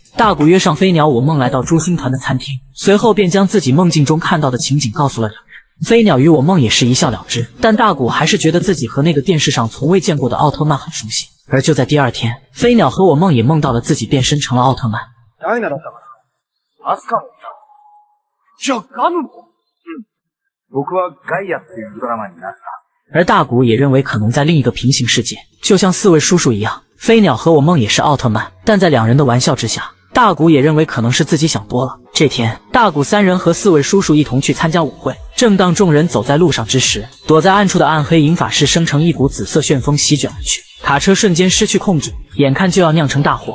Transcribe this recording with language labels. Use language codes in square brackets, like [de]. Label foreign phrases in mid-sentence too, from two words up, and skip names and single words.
[zh] 大谷约上飞鸟我梦来到诛星团的餐厅，随后便将自己梦境中看到的情景告诉了两人。飞鸟与我梦也是一笑了之，但大谷还是觉得自己和那个电视上从未见过的奥特曼很熟悉。而就在第二天，飞鸟和我梦也梦到了自己变身成了奥特曼。 [ja] ダイナだったかな。アスカもいた。じゃあガムも。僕はガイアっていうウルトラマンになった。 [zh] 而大谷也认为可能在另一个平行世界，就像4位叔叔一样，飞鸟和我梦也是奥特曼。但在两人的玩笑之下，大谷也认为可能是自己想多了。这天，大谷3人和4位叔叔一同去参加舞会。正当众人走在路上之时，躲在暗处的暗黑银法师生成一股紫色旋风席卷而去，卡车瞬间失去控制，眼看就要酿成大祸。